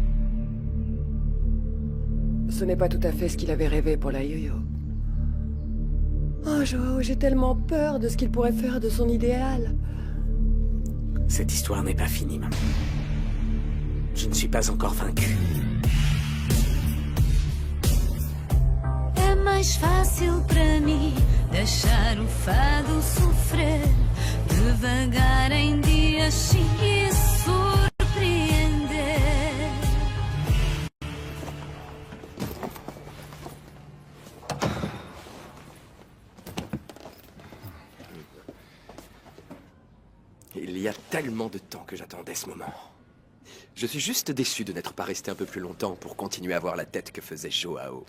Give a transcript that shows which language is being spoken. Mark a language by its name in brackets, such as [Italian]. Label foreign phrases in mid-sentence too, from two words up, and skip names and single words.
[French] Ce n'est pas tout à fait ce qu'il avait rêvé pour la yo-yo. Oh, Joao, j'ai tellement peur de ce qu'il pourrait faire de son idéal. Cette histoire n'est pas finie, maman. Je ne suis pas encore vaincu. [Portuguese] É mais fácil para mim deixar o fado sofrer devagar em dias sim e surpreender. [French] Il y a tellement de temps que j'attendais ce moment. Je suis juste déçu de n'être pas resté un peu plus longtemps pour continuer à voir la tête que faisait Joao.